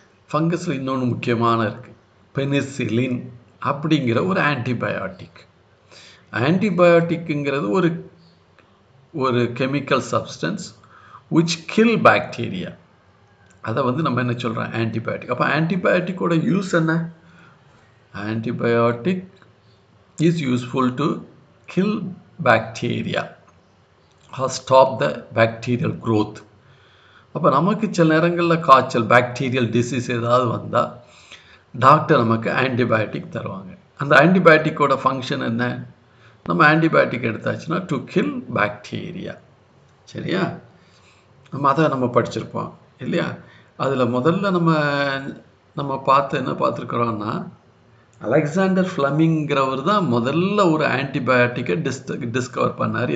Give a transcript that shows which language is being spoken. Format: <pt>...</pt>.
<ta>ஃபங்கஸில் இன்னொன்று முக்கியமான இருக்குது, பெனிசிலின் அப்படிங்கிற ஒரு ஆன்டிபயோட்டிக்.</ta> <en>ஆன்டிபயோட்டிக்குங்கிறது ஒரு chemical substance which kill bacteria.</en> <ta>அதை வந்து நம்ம என்ன சொல்கிறோம்? ஆன்டிபயோட்டிக். அப்போ ஆன்டிபயோட்டிக்கோட யூஸ் என்ன?</ta> <en>Antibiotic is useful to kill bacteria or stop the bacterial growth.</en> <ta>அப்போ நமக்கு சில நேரங்களில் காய்ச்சல், பாக்டீரியல் டிசீஸ் ஏதாவது வந்தால் டாக்டர் நமக்கு ஆன்டிபயோட்டிக் தருவாங்க. அந்த ஆன்டிபயோட்டிக்கோட ஃபங்க்ஷன் என்ன? நம்ம ஆன்டிபயோட்டிக் எடுத்தாச்சுன்னா</ta> <en>To kill bacteria.</en> <ta>சரியா? அதை நம்ம படிச்சிருப்போம் இல்லையா? அதில் முதல்ல நம்ம என்ன பார்த்துருக்குறோன்னா, அலெக்சாண்டர் ஃப்ளமிங்கிறவர் தான் முதல்ல ஒரு ஆன்டிபயோட்டிக்கை டிஸ்கவர் பண்ணார்.</ta>